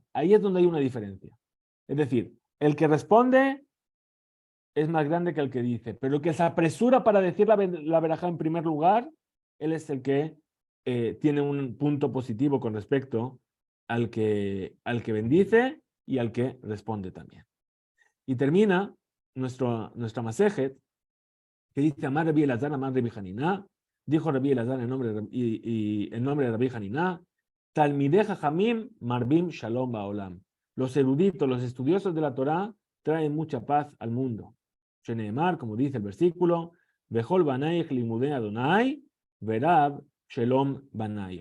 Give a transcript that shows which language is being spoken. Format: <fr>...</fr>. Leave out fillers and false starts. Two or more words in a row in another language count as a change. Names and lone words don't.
<es>Ahí es donde hay una diferencia. Es decir, el que responde es más grande que el que dice, pero el que se apresura para decir la verajá en primer lugar, él es el que tiene un punto positivo con respecto al que bendice y al que responde también. Y termina nuestra masejet, que dice,</es> <he>אמר רבי אלעזר, אמר רבי חנינא,</he> <es>dijo Rabbi Elazar en nombre de Rabbi Haniná,</es> <he>תלמידי חכמים מרבים שלום בעולם.</he> <es>Los eruditos, los estudiosos de la Torá, traen mucha paz al mundo. Sheneemar, como dice el versículo,</es> <he>בכל בניך למודי אדני, ורב שלום בניך.</he>